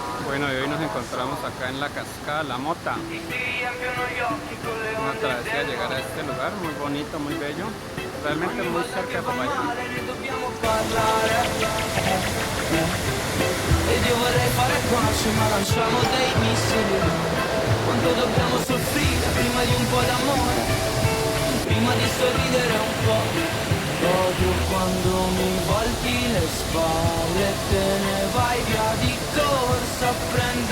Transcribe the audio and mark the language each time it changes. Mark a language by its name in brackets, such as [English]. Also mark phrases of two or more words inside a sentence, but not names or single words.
[Spanish] Bueno, y hoy nos encontramos acá en la cascada La Mota. Una travesía a llegar a este lugar, muy bonito, muy bello. Realmente muy cerca de Popayán. [Italian] Ed io vorrei fare pace ma lanciamo dei missili. Quanto dobbiamo soffrire prima di un po' d'amore, prima di sorridere un po'. Odio quando mi volti le spalle e te ne vai via di corsa a prendere